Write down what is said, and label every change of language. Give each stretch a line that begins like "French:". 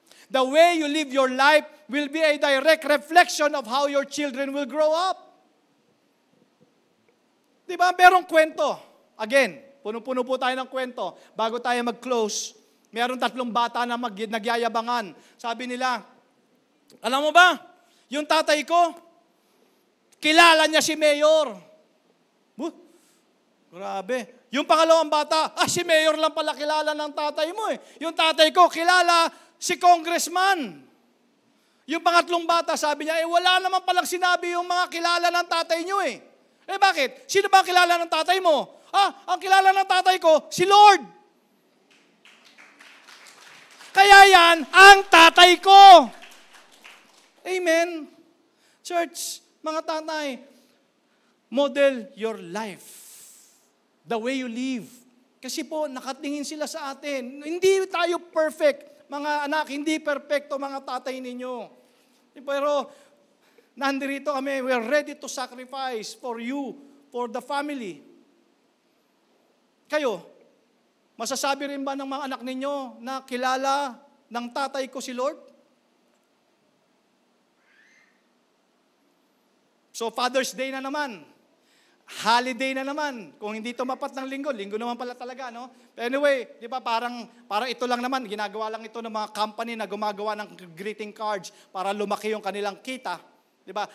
English: The way you live your life will be a direct reflection of how your children will grow up.
Filipino: Diba? Merong kwento. Again, puno-puno po tayo ng kwento. Bago tayo mag-close, merong 3 bata na nagyayabangan. Sabi nila, alam mo ba, yung tatay ko, kilala niya si Mayor. Grabe. Yung pangalawang bata, si Mayor lang pala kilala ng tatay mo eh. Yung tatay ko, kilala si Congressman. Yung pangatlong bata, sabi niya, wala naman palang sinabi yung mga kilala ng tatay niyo eh. Bakit? Sino ba ang kilala ng tatay mo? Ang kilala ng tatay ko, si Lord. Kaya yan, ang tatay ko. Amen.
English: Church,
Filipino: mga tatay,
English: model your life. The way you live.
Filipino: Kasi po, nakatingin sila sa atin. Hindi tayo perfect, mga anak. Hindi perfecto mga tatay ninyo. Pero, nandito kami.
English: We're ready to sacrifice for you, for the family.
Filipino: Kayo, masasabi rin ba ng mga anak ninyo na kilala ng tatay ko si Lord? So, Father's Day na naman. Holiday na naman. Kung hindi tumapat ng linggo naman pala talaga, no?
English: But anyway,
Filipino: di ba parang ito lang naman, ginagawa lang ito ng mga company na gumagawa ng greeting cards para lumaki yung kanilang kita. Di ba?